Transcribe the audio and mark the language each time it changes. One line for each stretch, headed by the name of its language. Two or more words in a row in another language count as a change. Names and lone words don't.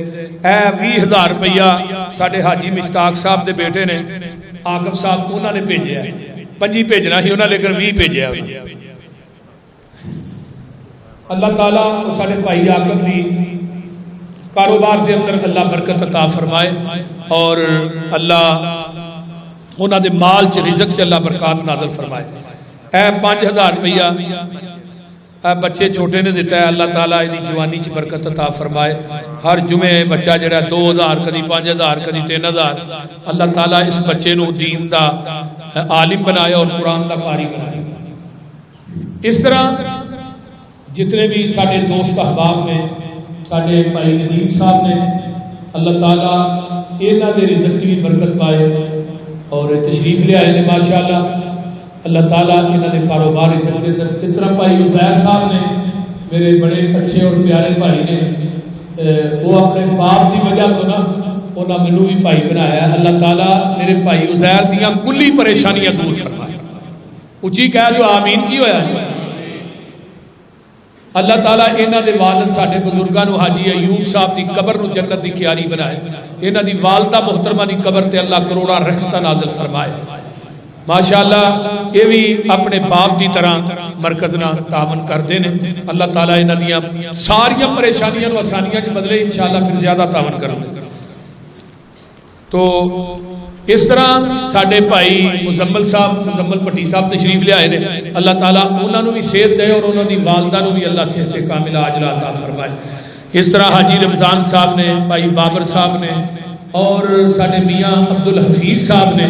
Punjabi: اے 20,000 روپیہ ساڈے حاجی مشتاق صاحب دے بیٹے نے عاقب صاحب انہوں نے بھیجیا ہے، 5 بھیجنا ہی انہوں نے لیکن 20 بھیجیا ہے۔ اللہ تعالیٰ ساڈے بھائی عاقب دی کاروبار دے اندر اللہ برکت عطا فرمائے اور اللہ انہاں دے مال چ رزق چ اللہ برکات نازل فرمائے۔ اے 5,000 روپیہ اے بچے چھوٹے نے دیتا ہے، اللہ تعالیٰ دی جوانی چ برکت عطا فرمائے۔ ہر جمعے بچہ جڑا 2,000 کدی 5,000 کدی 3,000، اللہ تعالیٰ اس بچے نو دین دا عالم بنائے اور قرآن دا قاری بنائے۔ اس طرح جتنے بھی سارے دوست احباب نے، سارے بھائی ندیم صاحب نے، اللہ تعالیٰ انہاں دے رزق چ بھی برکت پائے اور تشریف لے آئے نے ماشاءاللہ، اللہ تعالیٰ انہوں نے کاروبار اس طرح بھائی عزیر صاحب نے میرے بڑے اچھے اور پیارے بھائی نے، وہ اپنے باپ کی وجہ تو نا انہوں نے مینوں بھی بھائی بنایا. اللہ تعالیٰ میرے بھائی عزیر دیاں کلی پریشانیاں دور فرمائے. اچھی کہہ جو آمین کی ہویا ہے. اللہ تعالیٰ انہاں دے والد ساڈے بزرگاں نو حاجی ایوب صاحب دی قبر نو جنت دی کیاری بنائے. انہاں دی والدہ محترمہ دی قبر تے اللہ کروڑاں رحمتاں نازل فرمائے. ماشاءاللہ یہ بھی اپنے باپ دی طرح مرکز نال تعاون کرتے ہیں. اللہ تعالیٰ انہاں دیاں ساریاں پریشانیاں نو آسانیاں وچ بدلے انشاءاللہ پھر زیادہ تعاون کریں. تو اس طرح ساڈے بھائی مزمل صاحب مزمل پٹی صاحب تشریف لے آئے نے. اللہ تعالیٰ انہوں نے بھی صحت دے اور انہوں نے والدہ نے بھی اللہ صحت کاملہ عاجلہ عطا فرمائے. اس طرح حاجی رمضان صاحب نے، بھائی بابر صاحب نے اور ساڈے میاں عبد الحفیظ صاحب نے.